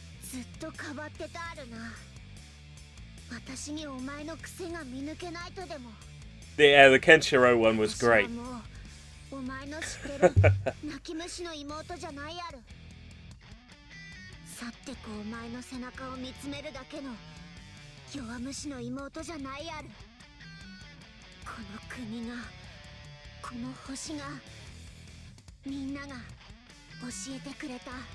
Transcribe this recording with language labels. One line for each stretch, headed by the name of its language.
Japanese: ずっとかばってたあるな。私にお前の癖が見抜けないとでも。
English: The Kenshiro one was great.
Japanese: お前の知ってる泣き虫の妹じゃないある。去ってこうお前の背中を見つめるだけの弱虫の妹じゃないある。この国が、この星が、みんなが教えてくれた。